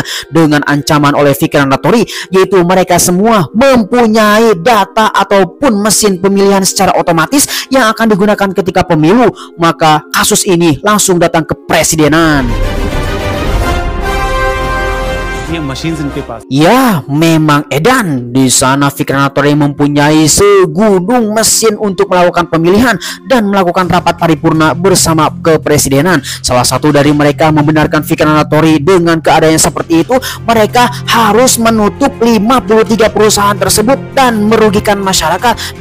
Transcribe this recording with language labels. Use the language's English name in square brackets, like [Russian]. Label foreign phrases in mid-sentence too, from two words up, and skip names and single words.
[Indonesian] Dengan ancaman oleh Vikran Rattori, yaitu mereka semua mempunyai data ataupun mesin pemilihan secara otomatis yang akan digunakan ketika pemilu. Maka kasus ini langsung datang ke presidenan. [Hindi] ये machines इनके पास। [Indonesian] Ya, memang edan. Di sana Fikran Rattori mempunyai segunung mesin untuk melakukan pemilihan dan melakukan rapat paripurna bersama kepresidenan. Salah satu dari mereka membenarkan Fikran Rattori dengan keadaan yang seperti itu. Mereka harus menutup 53 perusahaan tersebut dan merugikan masyarakat.